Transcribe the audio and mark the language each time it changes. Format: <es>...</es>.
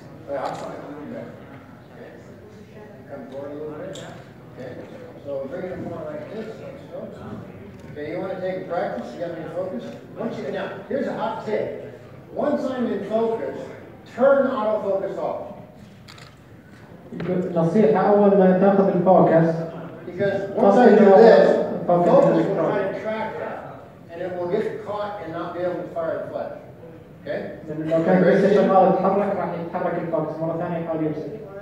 <en>I'm fine. Okay. Come forward a little bit. Okay. So, bring it more like this. Okay, you want to take a practice? You got me in focus? Now, here's a hot tip. Once I'm in focus, turn autofocus off.</en> <ar>نصيحة أول ما تاخذ الفوكس.</ar> <en>Because once I do this, focus will try to track that, and it will get caught and not be able to fire the flash. Okay?</en> <ar>لو كان لسه شغال يتحرك راح يتحرك الفوكس مرة ثانية يحاول يمسك.</ar>